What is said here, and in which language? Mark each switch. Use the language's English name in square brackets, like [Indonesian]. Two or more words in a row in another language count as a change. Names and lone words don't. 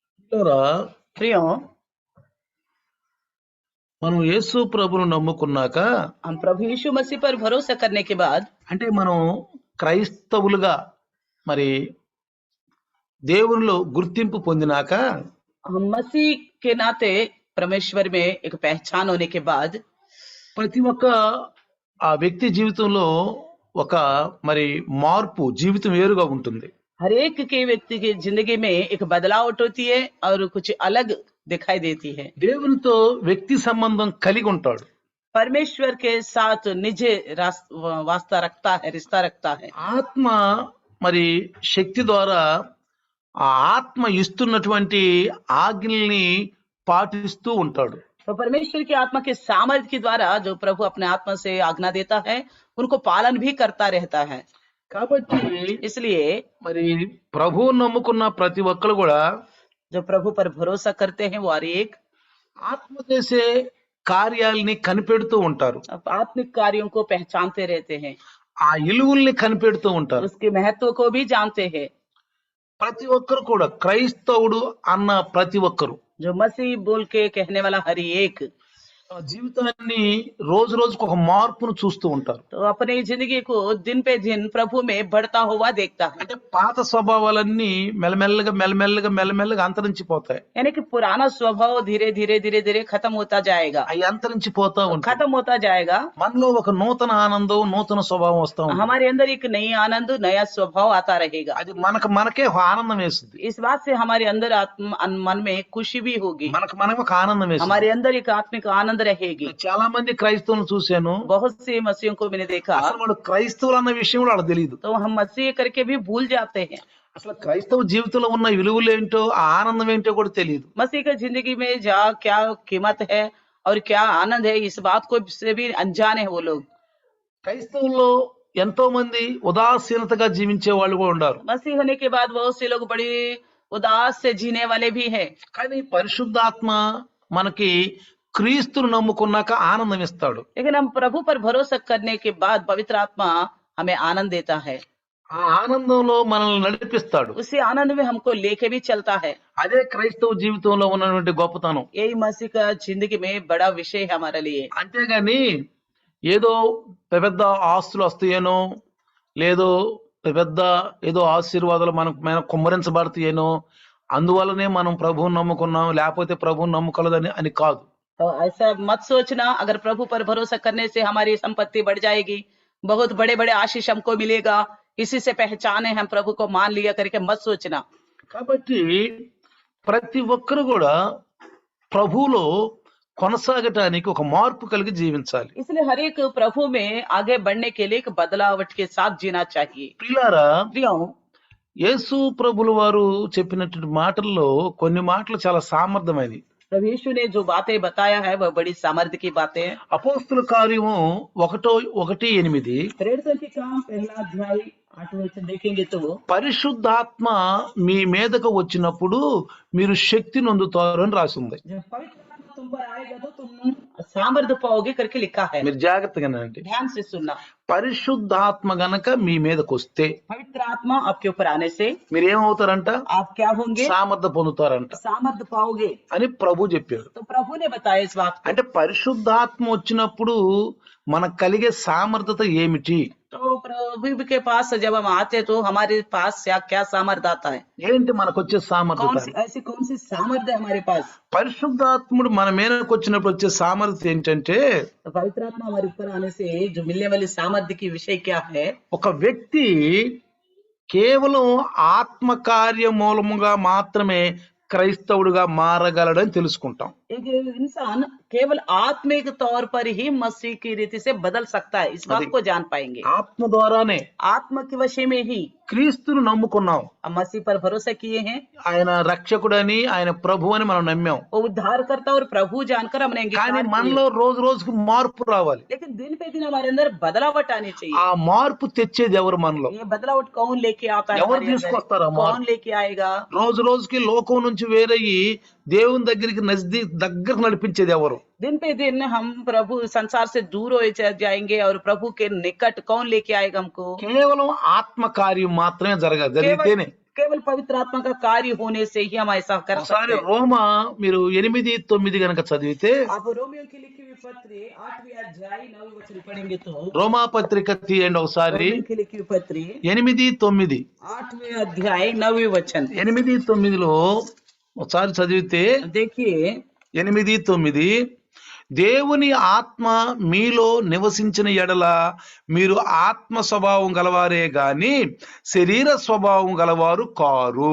[Telugu] పిల్లరా, [Hindi] प्रियो, [Telugu] మనం యేసు ప్రభును నమ్ముకున్నాక [Hindi] हम प्रभु यीशु मसीह पर भरोसा करने के बाद [Telugu] అంటే మనం క్రైస్తవులుగా మరి దేవునిలో గుర్తింపు పొందినాక [Hindi] हम मसीह के नाते परमेश्वर में एक पहचान होने के बाद [Telugu] ప్రతి ఒక్క ఆ వ్యక్తి జీవితంలో ఒక మరి మార్పు జీవితం వేరుగా ఉంటుంది. [Hindi] हर एक के व्यक्ति की जिंदगी में एक बदलावट होती है और कुछ अलग दिखाई देती है। [Telugu] దేవునితో వ్యక్తి సంబంధం కలిగి ఉంటాడు. [Hindi] परमेश्वर के साथ निज वास्ता रखता है, रिश्ता रखता है। [Telugu] ఆత్మ మరి శక్తి ద్వారా ఆ ఆత్మ ఇస్తున్నటువంటి ఆజ్ఞల్ని పాటిస్తూ ఉంటాడు. [Hindi] तो परमेश्वर की आत्मा के सामर्थ्य के द्वारा जो प्रभु अपने आत्मा से आज्ञा देता है उनको पालन भी करता रहता है। [Telugu] కాబట్టి [Hindi] इसलिए [Telugu] మరి ప్రభువు నమ్ముకున్న ప్రతి ఒక్కరు కూడా [Hindi] जो प्रभु पर भरोसा करते हैं वो हर एक [Telugu] ఆత్మ చేసే కార్యాలని కనిపెడుతూ ఉంటారు. [Hindi] आत्मिक कार्यों को पहचानते रहते हैं, [Telugu] ఆ ఇలువల్ని కనిపెడుతూ ఉంటారు. [Hindi] उसके महत्व को भी जानते हैं। [Telugu] ప్రతి ఒక్కరు కూడా క్రైస్తవుడు అన్న ప్రతి ఒక్కరు [Hindi] जो मसीह बोल के कहने वाला हर एक [Telugu] ఆ జీవితాన్ని రోజు రోజుకు ఒక మార్పును చూస్తూ ఉంటారు. [Hindi] तो अपनी जिंदगी को दिन पे दिन प्रभु में बढ़ता हुआ देखता है। [Telugu] అంటే పాత స్వభావాలన్నీ మెల్లమెల్లగా అంతరించిపోతాయి. [Hindi] यानी कि पुराना स्वभाव धीरे धीरे खत्म होता जाएगा, [Telugu] అవి అంతరించిపోతా ఉంటాయి. [Hindi] खत्म होता जाएगा। [Telugu] మనలో ఒక నూతన ఆనందం, నూతన స్వభావం వస్తా ఉంటుంది. [Hindi] हमारे अंदर एक नई आनंद, नया स्वभाव आता रहेगा। [Telugu] అది మనకే ఒక ఆనందం వేస్తుంది. [Hindi] इस बात से हमारे अंदर मन में खुशी भी होगी, [Telugu] మనకు ఒక ఆనందం వేస్తుంది. [Hindi] हमारे अंदर एक आत्मिक आनंद रहेगी। [Telugu] చాలా మంది క్రైస్తవులను చూశాను, [Hindi] बहुत से मसीहों को मैंने देखा [Telugu] అసలు వాడు క్రైస్తవులు అన్న విషయం కూడా వాళ్ళకి తెలియదు. [Hindi] तो हम मसीह करके भी भूल जाते हैं। [Telugu] అసలు క్రైస్తవ జీవితంలో ఉన్న విలువలు ఏంటో, ఆ ఆనందం ఏంటో కూడా తెలియదు. [Hindi] मसीह की जिंदगी में क्या कीमत है और क्या आनंद है, इस बात को से भी अनजान है वो लोग। [Telugu] క్రైస్తవుల్లో ఎంతో మంది ఉదాసీనతగా జీవించే వాళ్ళు కూడా ఉన్నారు. [Hindi] मसीह होने के बाद बहुत से लोग बड़ी उदास से जीने वाले भी हैं, [Telugu] కానీ పరిశుద్ధాత్మ మనకి క్రీస్తును నమ్ముకున్నాక ఆనందం ఇస్తాడు. [Hindi] लेकिन हम प्रभु पर भरोसा करने के बाद पवित्र आत्मा हमें आनंद देता है, [Telugu] ఆ ఆనందంలో మనల్ని నడిపిస్తాడు. [Hindi] उसी आनंद में हमको लेके भी चलता है। [Telugu] అదే క్రైస్తవ జీవితంలో ఉన్నటువంటి గొప్పతనం. [Hindi] यही मसीह का जिंदगी में बड़ा विषय है हमारे लिए। [Telugu] అంతేగాని ఏదో పెద్ద ఆస్తులు వస్తాయేనో, ఏదో ఆశీర్వాదాలు మనం కుమ్మరించబడతాయేనో, అందువల్లనే మనం ప్రభువుని నమ్ముకున్నాం, లేకపోతే ప్రభువుని నమ్ముకోలేదని అని కాదు. [Hindi] तो ऐसा मत सोचना अगर प्रभु पर भरोसा करने से हमारी संपत्ति बढ़ जाएगी, बहुत बड़े बड़े आशीष हमको मिलेगा, इसी से पहचाने हम प्रभु को मान लिया करके मत सोचना। [Telugu] కాబట్టి ప్రతి ఒక్కరు కూడా ప్రభువులో కొనసాగటానికి ఒక మార్పు కలిగి జీవించాలి. [Hindi] इसलिए हर एक प्रभु में आगे बढ़ने के लिए एक बदलावट के साथ जीना चाहिए। [Telugu] ప్రియులారా, [Hindi] प्रियो, [Telugu] యేసు ప్రభుల వారు చెప్పినటువంటి మాటల్లో కొన్ని మాటలు చాలా సామర్థ్యమైనవి. [Hindi] प्रभु यीशु ने जो बातें बताया है वह बड़ी सामर्थ्य की बातें हैं। [Telugu] అపోస్తుల కార్యము 1:8 [Hindi] प्रेरितों के काम पहला अध्याय 8 वचन देखेंगे तो [Telugu] పరిశుద్ధాత్మ మీ మీదకు వచ్చినప్పుడు మీరు శక్తి నొందుతారు అని రాసి ఉంది. [Hindi] जब पवित्र आत्मा तुम पर आएगा तो तुम सामर्थ्य पाओगे करके लिखा है। [Telugu] మీరు జాగ్రత్తగా వినండి. [Hindi] ध्यान से सुनना। [Telugu] పరిశుద్ధాత్మ గనక మీ మీదకు వస్తే [Hindi] पवित्र आत्मा आपके ऊपर आने से [Telugu] మీరు ఏమవుతారంట? [Hindi] आप क्या होंगे? [Telugu] సామర్థ్య పొందుతారంట [Hindi] सामर्थ्य पाओगे। [Telugu] అని ప్రభు చెప్పాడు. [Hindi] तो प्रभु ने बताया इस बात को। [Telugu] అంటే పరిశుద్ధాత్మ వచ్చినప్పుడు మనకు కలిగే సామర్థ్యత ఏమిటి? [Hindi] तो प्रभु के पास जब हम आते तो हमारे पास क्या सामर्थ्य आता है? [Telugu] ఏంటి మనకు వచ్చే సామర్థ్యత? [Hindi] कौन सी सामर्थ्य है हमारे पास? [Telugu] పరిశుద్ధాత్ముడు మన మీదకు వచ్చినప్పుడు వచ్చే సామర్థ్యం ఏంటంటే, [Hindi] तो पवित्र आत्मा हमारे ऊपर आने से जो मिलने वाली सामर्थ्य की विषय क्या है? [Telugu] ఒక వ్యక్తి కేవలం ఆత్మకార్య మూలముగా మాత్రమే క్రైస్తవుడిగా మారగలడని తెలుసుకుంటాం. [Hindi] एक इंसान केवल आत्मिक तौर पर ही मसीह की रीति से बदल सकता है, इस बात को जान पाएंगे। [Telugu] ఆత్మ ద్వారానే [Hindi] आत्मा के वशे में ही [Telugu] క్రీస్తును నమ్ముకున్నాం. [Hindi] हम मसीह पर भरोसा किए हैं, [Telugu] ఆయన రక్షకుడని, ఆయన ప్రభు అని మనం నమ్మాం. [Hindi] वो उद्धार करता और प्रभु जानकर हमने [Telugu] కానీ [Hindi] अंगीकार किए। [Telugu] మనలో రోజు రోజుకు మార్పు రావాలి. [Hindi] लेकिन दिन पे दिन हमारे अंदर बदलावट आनी चाहिए। [Telugu] ఆ మార్పు తెచ్చేది ఎవరు? మనలో [Hindi] ये बदलावट कौन लेके आता है? [Telugu] ఎవరు [Hindi] हमारे अंदर? [Telugu] తీసుకొస్తారు ఆ మార్పు? [Hindi] कौन लेके आएगा? [Telugu] రోజు రోజుకి లోకం నుంచి వేరయ్యి దేవుని దగ్గరికి దగ్గర నడిపించేది ఎవరు? [Hindi] दिन पे दिन हम प्रभु संसार से दूर हो जाएंगे और प्रभु के निकट कौन लेके आएगा हमको? [Telugu] కేవలం ఆత్మ కార్యం మాత్రమే జరిగితేనే [Hindi] केवल पवित्र आत्मा का कार्य होने से ही हम ऐसा कर [Telugu] ఒకసారి [Hindi] सकते हैं। [Telugu] రోమా మీరు 8:9 గనక చదివితే, [Hindi] आप रोमियो की लिखी हुई पत्री 8वें अध्याय 9वें वचन पढ़ेंगे तो [Telugu] రోమా పత్రిక తీయండి ఒకసారి, [Hindi] रोमियो की लिखी हुई पत्री [Telugu] 8:9. [Hindi] 8वें अध्याय 9वें वचन [Telugu] 8:9లో ఒకసారి చదివితే, [Hindi] देखिए [Telugu] 8:9, దేవుని ఆత్మ మీలో నివసించిన ఎడల మీరు ఆత్మ స్వభావం గలవారే గాని శరీర స్వభావం గలవారు కారు.